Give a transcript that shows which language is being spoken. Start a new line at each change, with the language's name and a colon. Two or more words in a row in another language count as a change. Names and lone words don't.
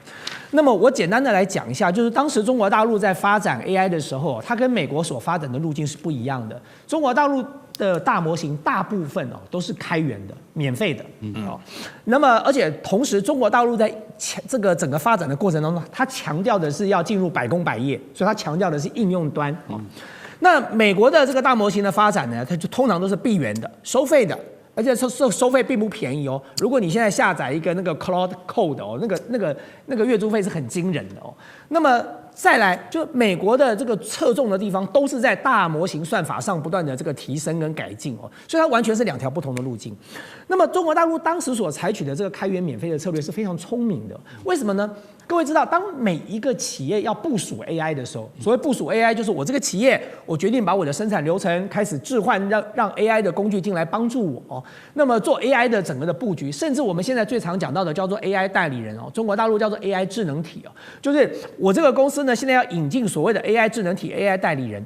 Chinese: 那麼我簡單的來講一下，就是當時中國大陸在發展 AI 的時候，它跟美國所發展的路徑是不一樣的。中國大陸的大模型大部分哦都是開源的、免費的，那麼而且同時，中國大陸在這個整個發展的過程當中，它強調的是要進入百工百業，所以它強調的是應用端。那美國的這個大模型的發展呢，它就通常都是閉源的、收費的，而且收費並不便宜哦。如果你現在下載一個那個 Cloud Code 哦，那個月租費是很驚人的哦。那麼再來就美國的這個側重的地方都是在大模型算法上不斷的這個提升跟改進哦，所以它完全是2條不同的路徑。那麼中國大陸當時所採取的這個開源免費的策略是非常聰明的，為什麼呢？各位知道，當每一個企業要部署 AI 的時候，所謂部署 AI 就是我這個企業，我決定把我的生產流程開始置換，讓 AI 的工具進來幫助我哦。那麼做 AI 的整個的布局，甚至我們現在最常講到的叫做 AI 代理人哦，中國大陸叫做 AI 智能體哦，就是我這個公司呢現在要引進所謂的 AI 智能體、AI 代理人。